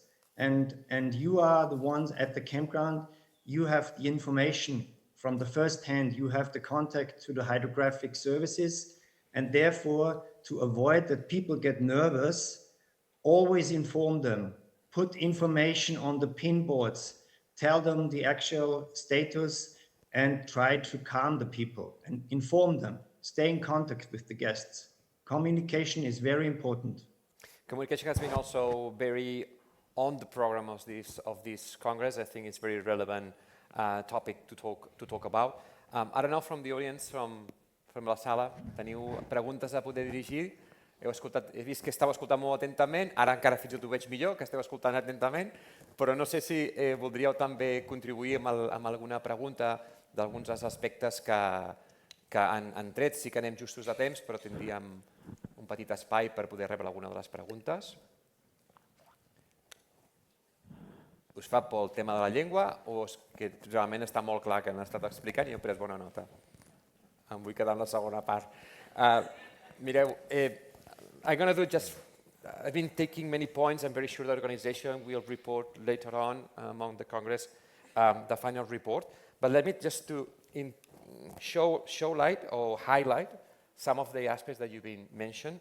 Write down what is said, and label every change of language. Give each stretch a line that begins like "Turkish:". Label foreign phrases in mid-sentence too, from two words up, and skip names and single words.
English: And you are the ones at the campground, you have the information from the first hand, you have the contact to the hydrographic services, and therefore, to avoid that people get nervous, always inform them, put information on the pin boards, tell them the actual status, and try to calm the people and inform them. Stay in contact with the guests. Communication is very important. Communication has been also very on the program of this Congress. I think it's very relevant topic to talk about. I don't know, from the audience, from
Catalan: la sala, teniu preguntes a poder dirigir? He vist que estàu escoltant molt atentament, ara encara fins i tot ho veig millor, que esteu escoltant atentament, però no sé si voldríeu també contribuir amb alguna pregunta d'alguns dels aspectes que han tret. Sí que anem justos de temps, però tindríem un petit espai per poder rebre alguna de les preguntes. Us fa por el tema de la llengua o és que realment està molt clar que han estat explicant i heu pres bona nota? Em vull quedar en la segona part. Mireu,
English: I'm going to do just, I've been taking many points. I'm very sure the organization will report later on among the Congress the final report. But let me just show light or highlight some of the aspects that you've been mentioned.